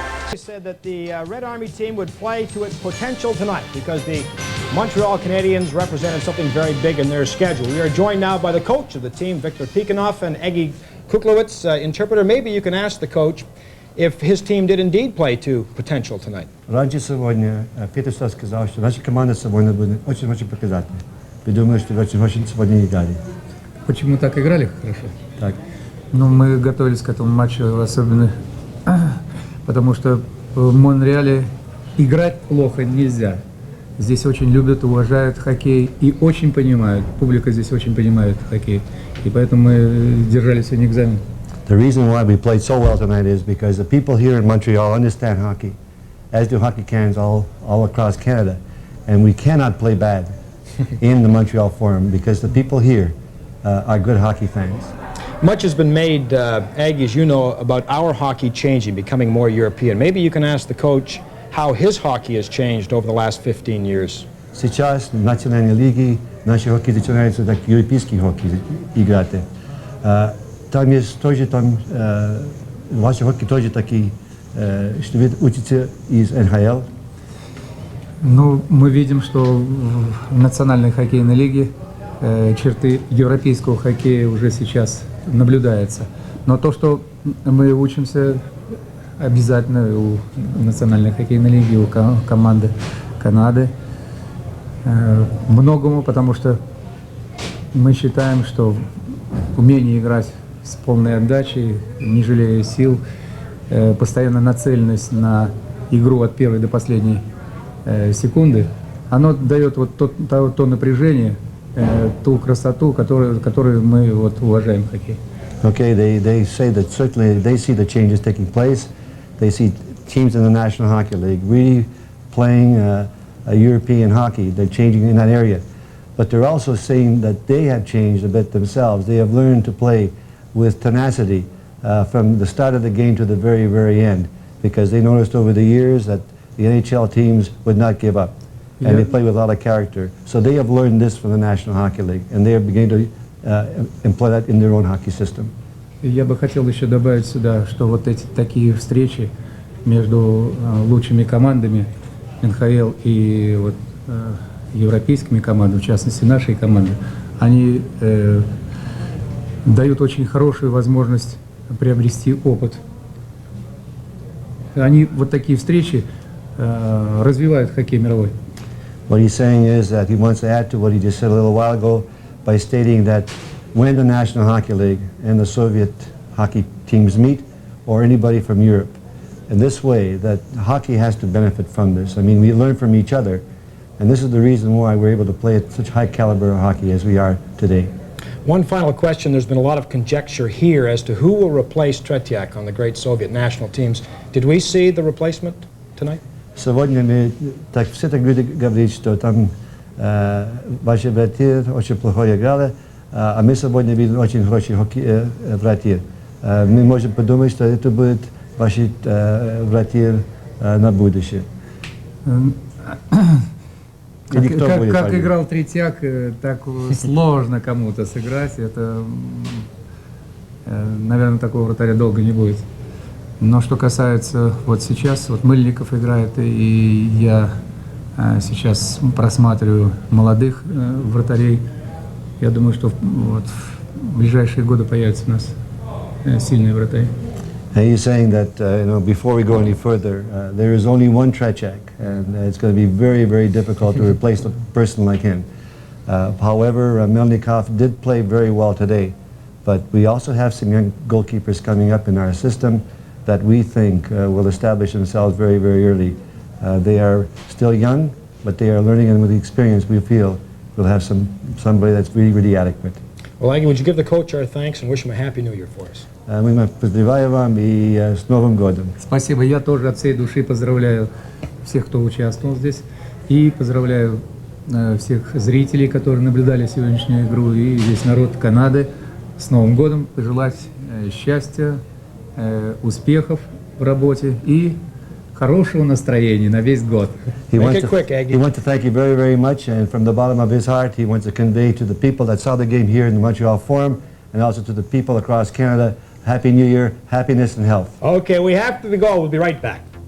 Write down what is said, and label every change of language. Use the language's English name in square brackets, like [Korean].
[English] He said that the Red Army team would play to its potential tonight because the Montreal Canadiens represented something very big in their schedule. We are joined now by the coach of the team, Viktor Tikhonov, and Eggy Kuklowitz, interpreter. Maybe you can ask the coach if his team did indeed play to potential tonight. [Russian] Раньше сегодня Петр сказал, что наша команда сегодня будет очень показательной. Я думаю, что очень сегодня играли. Почему так играли хорошо? Так. Ну, мы готовились к этому матчу особенно, потому что в Монреале играть плохо нельзя. Здесь очень любят, уважают хоккей и очень понимают. Публика здесь очень понимает хоккей. И поэтому мы держали сегодня экзамен. [English] The reason why we played so well tonight is because the people here in Montreal understand hockey, as do hockey cans all across Canada. And we cannot play bad in the Montreal Forum because the people here are good hockey fans. Much has been made, Aggie, as you know, about our hockey changing, becoming more European. Maybe you can ask the coach how his hockey has changed over the last 15 years. [Russian] Сейчас в национальной лиге наши хоккей начинаются как европейский хоккей играть. Там есть тоже, ваши хоккей тоже такие, что вы учите из НХЛ. Ну, мы видим, что в национальной хоккейной лиге черты европейского хоккея уже сейчас наблюдается. Но то, что мы учимся обязательно у Национальной хоккейной лиги, у команды Канады, многому, потому что мы считаем, что умение играть с полной отдачей, не жалея сил, постоянная нацеленность на игру от первой до последней секунды, оно дает вот то напряжение, ту красоту, которую мы вот уважаем в хоккее. [English] Okay, they say that certainly they see the changes taking place. They see teams in the National Hockey League really playing a European hockey. They're changing in that area. But they're also seeing that they have changed a bit themselves. They have learned to play with tenacity from the start of the game to the very, very end, because they noticed over the years that the NHL teams would not give up. And they play with a lot of character. So they have learned this from the National Hockey League, and they are beginning to employ that in their own hockey system. [Russian] Я бы хотел еще добавить сюда, что вот эти такие встречи между лучшими командами НХЛ и вот, европейскими командами, в частности нашей команды, они дают очень хорошую возможность приобрести опыт. Они вот такие встречи развивают хоккей мировой. [English] What he's saying is that he wants to add to what he just said a little while ago by stating that when the National Hockey League and the Soviet hockey teams meet, or anybody from Europe, in this way, that hockey has to benefit from this. I mean, we learn from each other, and this is the reason why we're able to play at such high caliber of hockey as we are today. One final question. There's been a lot of conjecture here as to who will replace Tretiak on the great Soviet national teams. Did we see the replacement tonight? [Russian] Сегодня мы так все так люди говорят, что там ваши братья очень плохо играли, а мы сегодня видим очень хорошие братья. Мы можем подумать, что это будет ваши братья на будущее. Как играл Третьяк, так сложно кому-то сыграть. Это, наверное, такого вратаря долго не будет. Но что касается вот сейчас, вот Мыльников играет, и я сейчас просматриваю молодых вратарей. Я думаю, что вот в ближайшие годы появятся у нас сильные вратари. [English] He's saying that before we go any further, there is only one Tretiak, and it's going to be very, very difficult to replace a person like him. However, Melnikov did play very well today, but we also have some young goalkeepers coming up in our system that we think will establish themselves very, very early. They are still young, but they are learning, and with the experience, we feel we'll have somebody that's really, really adequate. Well, Aggie, would you give the coach our thanks and wish him a happy New Year for us? [Russian] Мы поздравляем вам и с Новым годом. Спасибо. Я тоже от всей души поздравляю всех, кто участвовал здесь, и поздравляю всех зрителей, которые наблюдали сегодняшнюю игру, и весь народ Канады с Новым годом. Пожелать счастья, успехов в работе и хорошего настроения на весь год. [English] He wants to thank you very, very much, and from the bottom of his heart, he wants to convey to the people that saw the game here in the Montreal Forum, and also to the people across Canada, Happy New Year, happiness and health. Okay, we have to go. We'll be right back.